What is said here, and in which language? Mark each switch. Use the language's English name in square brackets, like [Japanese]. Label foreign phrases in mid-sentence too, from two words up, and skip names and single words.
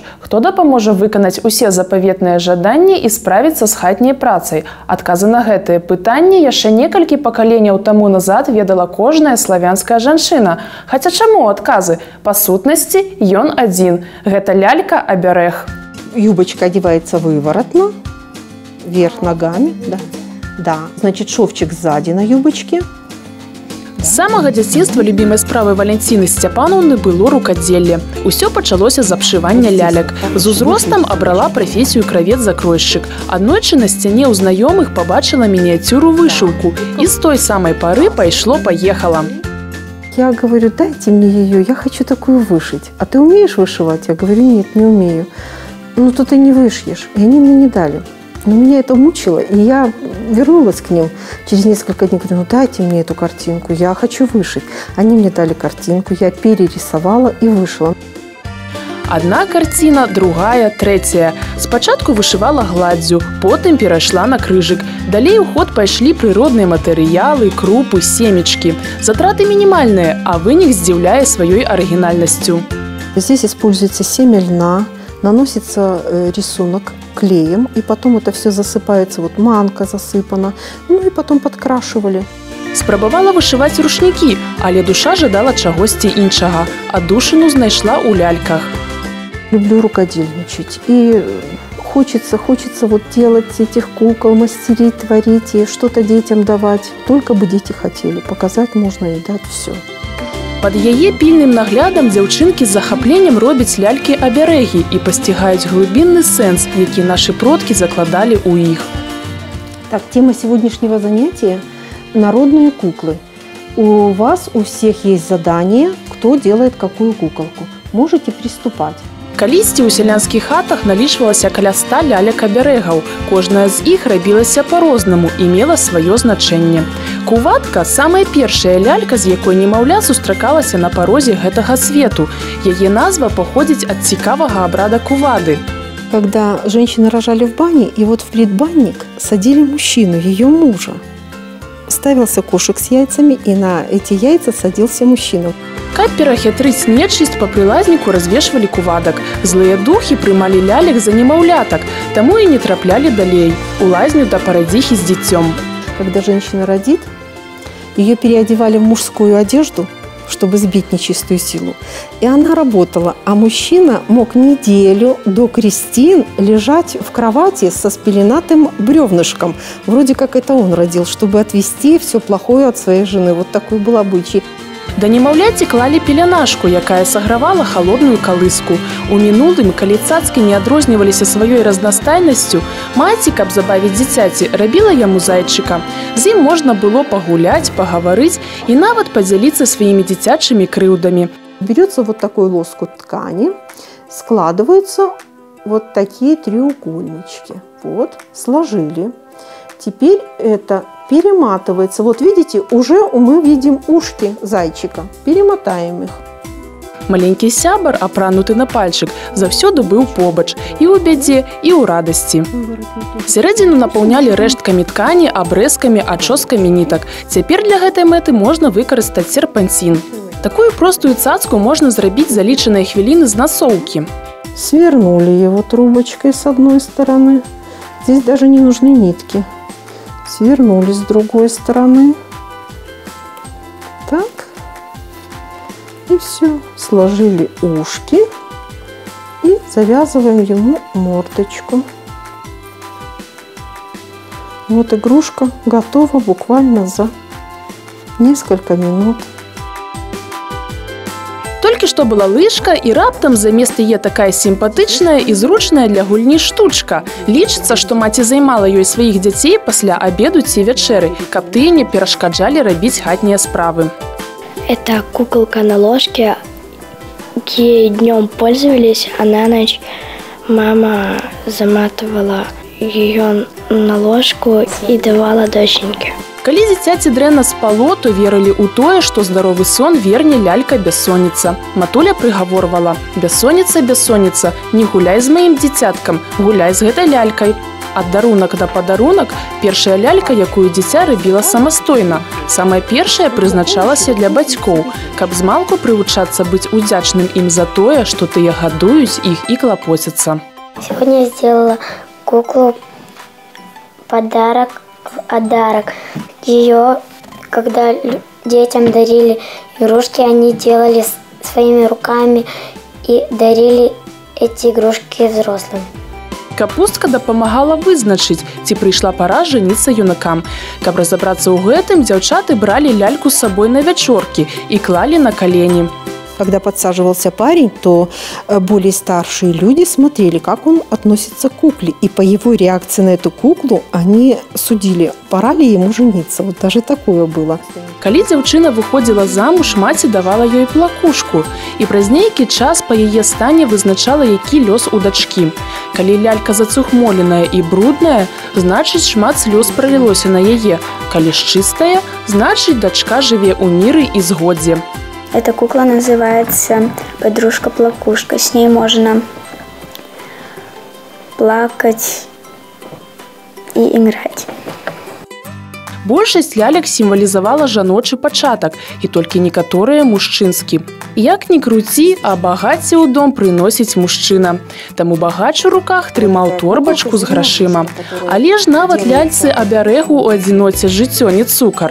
[Belarusian] Хто дапаможа выканаць усе запаветныя жаданні і справіцца з хатняй працай? Адказы на гэтыя пытанні яшчэ некалькі пакаленняў таму назад ведала кожная славянская жанчына. Хаця чаму адказы? Па сутнасці ён адзін. Гэта лялька-абярэг. [Russian] Юбочка одевается выворотно, вверх ногами, да. Значит, шовчик сзади на юбочке. [Belarusian] З самага дзяцінства любімай справай Валянціны Сцяпанаўны было рукадзелле. Усё пачалося з абшывання лялек. З узростам абрала прафесію кравец-закройшчык. Аднойчы на сцяне ў знаёмых пабачыла мініяцюру-вышыўку. І з той самай пары пайшло-паехала. [Russian] Я говорю, дайте мне ее, я хочу такую вышить. А ты умеешь вышивать? Я говорю, нет, не умею. Ну, то ты не вышьешь. И они мне не дали. Но меня это мучило, и я вернулась к ним через несколько дней. Говорю, ну дайте мне эту картинку, я хочу вышить. Они мне дали картинку, я перерисовала и вышила. [Belarusian] Одна карціна, другая, трэцяя. Спачатку вышывала гладдзю, потым перайшла на крыжык. Далей у ход пайшлі прыродныя матэрыялы, крупы, семечкі. Затраты мінімальныя, а вынік здзіўляе сваёй арыгінальнасцю. [Russian] Здесь используется семя льна, наносится рисунок клеем, и потом это все засыпается, вот манка засыпана, ну и потом подкрашивали. [Belarusian] Спрабавала вышываць рушнікі, але душа жадала чагосьці іншага. Аддушыну знайшла ў ляльках. [Russian] Люблю рукодельничать, и хочется вот делать этих кукол, мастерить, творить и что-то детям давать. Только бы дети хотели, показать можно и дать все. [Belarusian] Пад яе пільным наглядам дзяўчынкі з захапленнем робяць лялькі-абярэгі і пасцігаюць глыбінны сэнс, які нашы продкі закладалі ў іх. [Russian] Так, тема сегодняшнего занятия – народные куклы. У вас у всех есть задание, кто делает какую куколку. Можете приступать. [Belarusian] Калісьці ў сялянскіх хатах налічвалася каля 100 лялек-абярэгаў. Кожная з іх рабілася па-рознаму і мела сваё значэнне. Куватка – самая першая лялька, з якой немаўля сустракалася на парозе гэтага свету. Яе назва паходзіць ад цікавага абрада кувады. [Russian] Когда женщины рожали в бане, и вот в предбанник садили мужчину, ее мужа. Ставился кошек с яйцами, и на эти яйца садился мужчина. [Belarusian] Каб перахітрыць нечысць, па прылазніку развешвалі кувадак. Злыя духі прымалі лялек за немаўлятак, таму і не траплялі далей у лазню да парадзіхі з дзіцём. [Russian] Когда женщина родит, ее переодевали в мужскую одежду, чтобы сбить нечистую силу. И она работала, а мужчина мог неделю до крестин лежать в кровати со спеленатым бревнышком. Вроде как это он родил, чтобы отвести все плохое от своей жены. Вот такой был обычай. [Belarusian] Да немаўляці клалі пеленашку, якая сагравала халодную калыску. У мінулым, калі цацкі не адрозніваліся сваёй разнастайнасцю, маці, каб забавіць дзіцяці, рабіла яму зайчыка. З ім можна было пагуляць, пагаварыць і нават падзяліцца сваімі дзіцячымі крыўдамі. [Russian] Берется вот такой лоскут ткани, складываются вот такие треугольнички. Вот, сложили. Теперь это перематывается. Вот видите, уже мы видим ушки зайчика. Перемотаем их. [Belarusian] Маленькі сябар, апрануты на пальчык, заўсёды быў побач і ў бядзе, і ў радасці. Сярэдзіну напаўнялі рэшткамі ткані, абрэзкамі, ачоскамі нітак. Цяпер для гэтай мэты можна выкарыстаць серпанцін. Такую простую цацку можна зрабіць за лічаныя хвіліны з насоўкі. [Russian] Свернули его трубочкой с одной стороны. Здесь даже не нужны нитки. Свернули с другой стороны. Так. И все. Сложили ушки. И завязываем ему мордочку. Вот игрушка готова буквально за несколько минут. [Belarusian] Толькі што была лыжка, і раптам замест яе такая сімпатычная і зручная для гульні штучка. Лічыцца, што маці займала ёй сваіх дзяцей пасля абеду ці вячэры, каб тыя не перашкаджалі рабіць хатнія справы. [Russian] Это куколка на ложке. Ей днем пользовались, а на ночь мама заматывала ее на ложку и давала доченьке. [Belarusian] Калі дзіцяці дрэнна спало, то верылі ў тое, што здаровы сон верне лялька-бяссонніца. Матуля прыгаворвала: «Бяссонніца, бяссонніца, не гуляй з маім дзіцяткам, гуляй з гэтай лялькай». ад дарунак да падарунак першая лялька, якую дзіця рабіла самастойна. Самая першая прызначалася для бацькоў, каб змалку прывучацца быць удзячным ім за тое, што тыя гадуюць іх і клапоцяцца. [Russian] Сегодня я сделала куклу подарок. Ее, когда детям дарили игрушки, они делали своими руками и дарили эти игрушки взрослым. [Belarusian] Капустка дапамагала вызначыць, ці прыйшла пара жаніцца юнакам. Каб разабрацца ў гэтым, дзяўчаты бралі ляльку з сабой на вячоркі і клалі на калені. [Russian] Когда подсаживался парень, то более старшие люди смотрели, как он относится к кукле. И по его реакции на эту куклу они судили, пора ли ему жениться. Вот даже такое было. [Belarusian] Калі дзяўчына выходзіла замуж, маці давала ёй плакушку. І праз нейкі час па яе стане вызначала, які лёс у дачкі. Калі лялька зацухмоленая і брудная, значыць, шмат слёз пралілося на яе. Калі ж чыстая, значыць, дачка жыве ў міры і згодзе. [Russian] Эта кукла называется подружка-плакушка. С ней можно плакать и играть. [Belarusian] Большасць лялек сімвалізавала жаночы пачатак, і толькі некаторыя мужчынскі. Як ні круці, а багацце ў дом прыносіць мужчына. Таму багач у руках трымаў торбачку з грашыма. Але ж нават ляльцы абярэгу ў адзіноце жыццё не цукар.